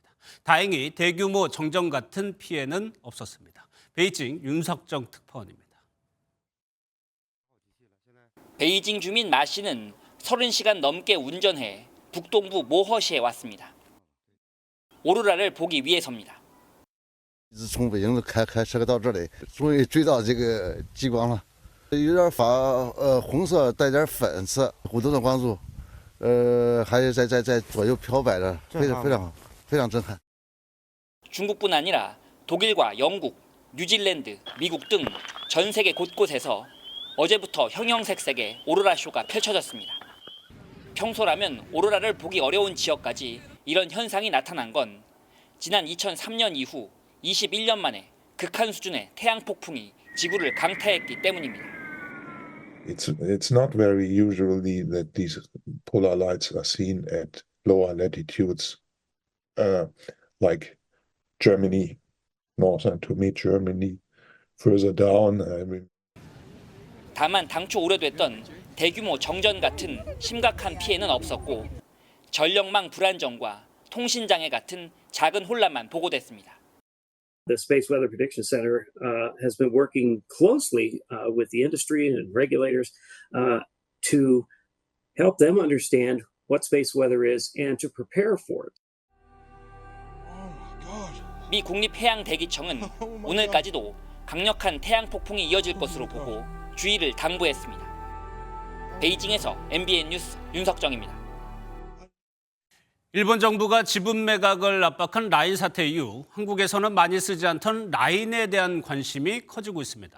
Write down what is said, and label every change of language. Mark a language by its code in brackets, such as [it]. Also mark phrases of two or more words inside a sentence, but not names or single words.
[ko] 다행히 대규모 정전 같은 피해는 없었습니다. 베이징 윤석정 특파원입니다. 베이징 주민 마 씨는 30시간 넘게 운전해 북동부 모허시에 왔습니다. 오로라를 보기 위해서입니다. [zh] 从北京开车到这里，终于追到这个极光了，有点红色带点粉色，鼓动的光束，还有在左右飘摆着，非常震撼。 [ko] 중국뿐 아니라 독일과 영국, 뉴질랜드, 미국 등 전 세계 곳곳에서 어제부터 형형색색의 오로라 쇼가 펼쳐졌습니다. 평소라면 오로라를 보기 어려운 지역까지 이런 현상이 나타난 건 지난 2003년 이후 21년 만에 극한 수준의 태양 폭풍이 지구를 강타했기 때문입니다. [en] It's not very usually that these polar lights are seen at lower latitudes, like Germany, northern to mid-Germany, further down. [ko] 다만 당초 우려됐던 대규모 정전 같은 심각한 피해는 없었고 전력망 불안정과 통신장애 같은 작은 혼란만 보고됐습니다. [en] The Space Weather Prediction Center has been working closely with the industry and regulators to help them understand what space weather is and to prepare for it. [ko] 미 국립해양대기청은 오늘까지도 강력한 태양 폭풍이 이어질 것으로 보고 주의를 당부했습니다. 베이징에서 MBN 뉴스 윤석정입니다. 일본 정부가 지분 매각을 압박한 라인 사태 이후 한국에서는 많이 쓰지 않던 라인에 대한 관심이 커지고 있습니다.